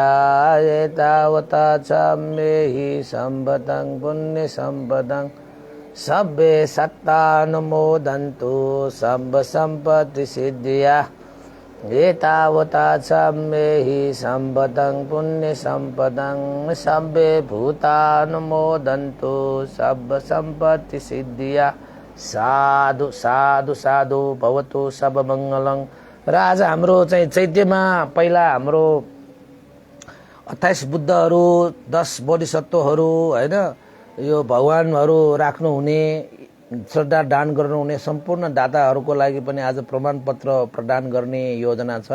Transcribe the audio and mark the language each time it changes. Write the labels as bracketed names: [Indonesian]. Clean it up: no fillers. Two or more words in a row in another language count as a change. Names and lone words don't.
[Pali] एतावता चाम्येहि सम्पदं पुण्यसम्पदं सब्बे सत्तानुमोदन्तु सम्ब सम्पत्ति सिद्धिया। एतावता चाम्येहि सम्पदं पुण्यसम्पदं सब्बे भूतानुमोदन्तु सम्ब सम्पत्ति सिद्धिया। साधु साधु साधु भवतु सब मङ्गलं। [Nepali] र आज हाम्रो चाहिँ चैत्यमा पहिला हाम्रो 28 बुद्धहरू, 10 बोधिसत्वहरू होइन, यो भगवानहरू राख्नुहुने, श्रद्धा दान गर्नुहुने सम्पूर्ण दाताहरूको लागि पनि आज प्रमाणपत्र प्रदान गर्ने योजना छ।